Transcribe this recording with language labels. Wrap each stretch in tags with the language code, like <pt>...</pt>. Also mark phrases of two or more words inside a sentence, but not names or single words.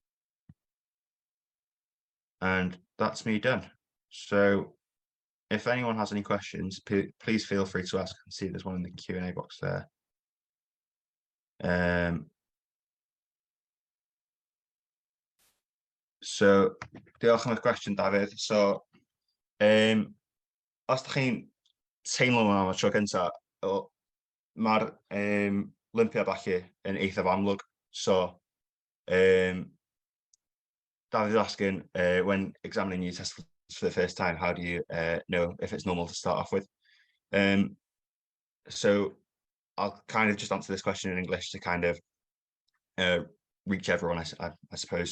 <en>And that's me done. So if anyone has any questions, please feel free to ask. I can see there's one in the Q&A box there.</en> <cy>So diolch am y cwestiwn, Dafydd. So os ydych chi'n teimlo am y tro gyntaf, mae'r lympia falle yn eithaf amlwg.</cy> <en>So David's asking, when examining your testicles for the first time, how do you know if it's normal to start off with? So I'll kind of just answer this question in English to kind of reach everyone, I suppose.</en>